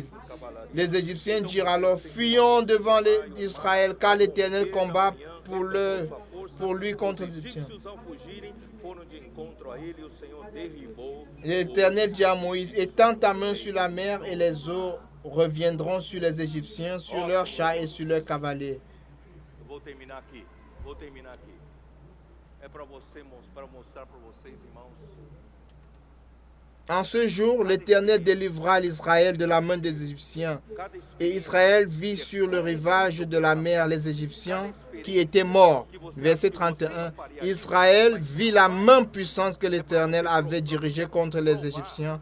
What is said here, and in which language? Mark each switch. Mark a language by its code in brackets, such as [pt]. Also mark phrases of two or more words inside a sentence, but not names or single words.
[fr] Les Égyptiens dirent alors, fuyons devant Israël, car l'Éternel combat pour lui contre les Égyptiens. L'Éternel dit à Moïse, étends ta main sur la mer et les eaux reviendront sur les Égyptiens, sur leurs chars et sur leurs cavaliers. [pt] Vou terminar aqui. É para mostrar para vocês, irmãos. [fr] En ce jour, l'Éternel délivra l'Israël de la main des Égyptiens. Et Israël vit sur le rivage de la mer les Égyptiens qui étaient morts. Verset 31. Israël vit la main puissante que l'Éternel avait dirigée contre les Égyptiens.